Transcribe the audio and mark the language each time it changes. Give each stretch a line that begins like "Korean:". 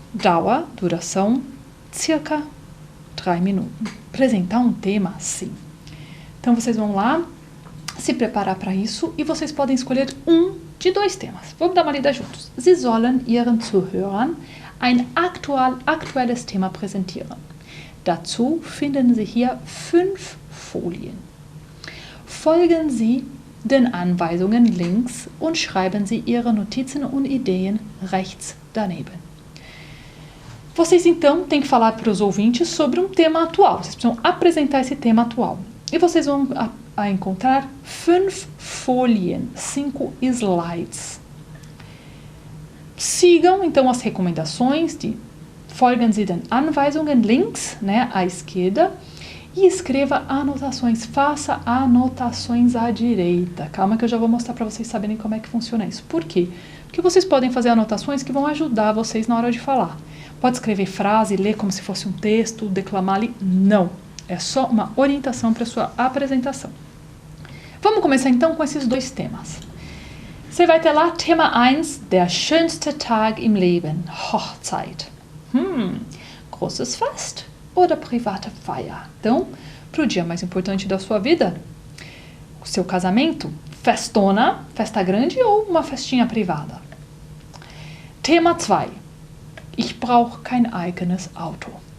Portuguese: Dauer, duração, circa 3 minutos. Apresentar um tema, sim. Então vocês vão lá se preparar para isso e vocês podem escolher um de 2 temas. Vamos dar uma lida juntos.
German: Sie sollen Ihren Zuhörern ein aktuelles Thema präsentieren. Dazu finden Sie hier 5 Folien. Folgen Sie den Anweisungen links und schreiben Sie Ihre Notizen und Ideen rechts daneben.
Portuguese: Vocês então têm que falar para os ouvintes sobre um tema atual. Vocês precisam apresentar esse tema atual. E vocês vão encontrar 5 Folien, 5 slides. Sigam então as recomendações de
German: Folgen Sie den Anweisungen links,
Portuguese: né, à esquerda, e escreva anotações, faça anotações à direita. Calma que eu já vou mostrar para vocês saberem como é que funciona isso. Por quê? Porque vocês podem fazer anotações que vão ajudar vocês na hora de falar. Pode escrever frase, ler como se fosse um texto, declamar ali. Não. É só uma orientação para a sua apresentação. Vamos começar então com esses 2 temas. Você vai ter lá
German: Thema 1, der schönste Tag im Leben, Hochzeit. Großes Fest oder private Feier?
Portuguese: Então, para o dia mais importante da sua vida, o seu casamento, festona, festa grande ou uma festinha privada?
German: Thema 2. Ich brauche kein eigenes Auto.